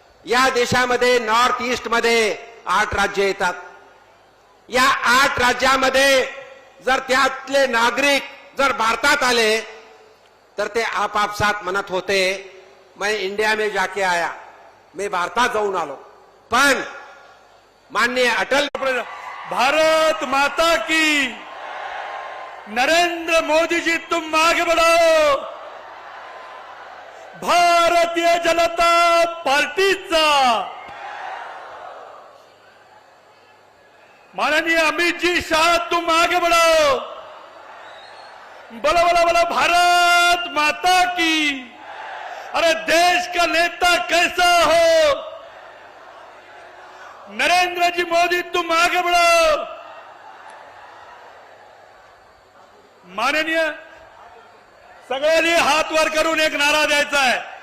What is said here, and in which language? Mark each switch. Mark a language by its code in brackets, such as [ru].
[mr] या देशामध्ये north east मध्ये 8 राज्य येतात. या 8 राज्यामध्ये जर त्यातले नागरिक जर भारतात आले तर ते आपापसात म्हणत होते [hi] मैं इंडिया में जाके आया, [mr] मैं भारतात जाऊन आलो. पण माननीय अटल [hi] भारत माता की, नरेंद्र मोदी जी तुम आगे बढ़ो. भारतीय जनता पार्टीचा माननीय अमित जी शाह तुम आगे बढ़ो. बोलो बोलो बोलो भारत माता की. अरे देश का नेता कैसा हो, नरेंद्र जी मोदी तुम आगे बढ़ो. [mr] माननीय सगळ्यांनी हात वर करून एक नारा द्यायचा आहे.